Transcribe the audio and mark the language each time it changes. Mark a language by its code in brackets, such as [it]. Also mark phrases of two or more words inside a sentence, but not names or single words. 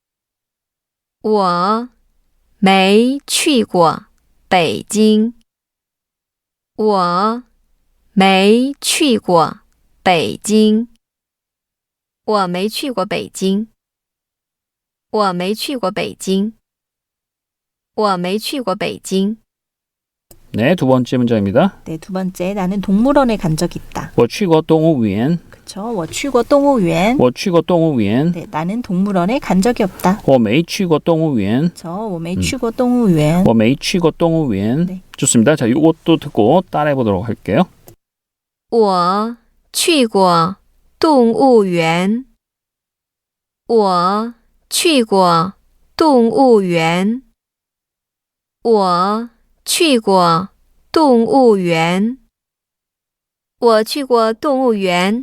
[zh] 我没去过北京。我没去过北京。我没去过北京。我没去过北京。我没去过北京。 [ko] 네, 두 번째 문장입니다. 네, 두 번째 나는 동물원에 간 적 있다. [zh] 我去过动物园. 그쵸? 我去过动物园. 我去过动物园. [ko] 네, 나는 동물원에 간 적이 없다. [zh] 我没去过动物园. 그쵸? 我没去过动物园. 我没去过动物园. [ko] 네. 좋습니다. 자, 이것도 듣고 따라해 보도록 할게요. [zh] 我去过动物园。我去过动物园。我去过动物园。我去过动物园。